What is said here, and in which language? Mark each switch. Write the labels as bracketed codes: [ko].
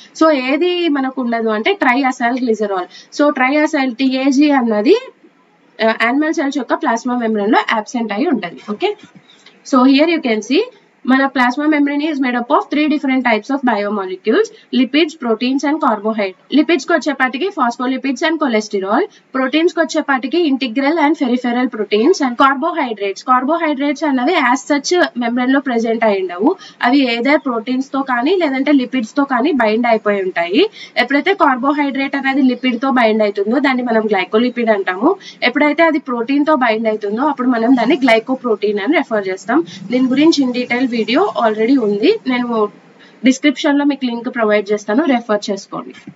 [te] So ఏది మనకు ఉండదు అంటే ట్రైఅసైల్ గ్లిజరాల్. సో ట్రైఅసైల్ TAG అన్నది యానిమల్ సెల్స్ యొక్క ప్లాస్మా మెంబ్రేన్ లో అబ్సెంట్ అయి ఉంటుంది. [en] Okay, so here you can see మన plasma membrane is made up of 3 different types of biomolecules, lipids, proteins and carbohydrates. [te] lipids కి వచ్చేపాటికి phospholipids and cholesterol, proteins కి వచ్చేపాటికి integral and peripheral proteins, and carbohydrates అన్నవి as such membrane లో present అయి ఉండవు. అవి ఏదర్ ప్రోటీన్స్ తో కానీ లేదంటే లిపిడ్స్ తో కానీ బైండ్ అయిపోయి ఉంటాయి. ఎప్పుడైతే కార్బోహైడ్రేట్ అనేది లిపిడ్ తో బైండ్ అవుతుందో దాన్ని మనం గ్లైకోలిపిడ్ అంటాము. ఎప్పుడైతే అది ప్రోటీన్ తో బైండ్ అవుతుందో అప్పుడు మనం దాన్ని గ్లైకోప్రోటీన్ అని రెఫర్ చేస్తాం. దీని గురించి ఇన్ డీటెయిల్ వీడియో ఆల్రెడీ ఉంది, నేను డిస్క్రిప్షన్ లో మీకు లింక్ ప్రొవైడ్ చేస్తాను, రెఫర్ చేసుకోండి.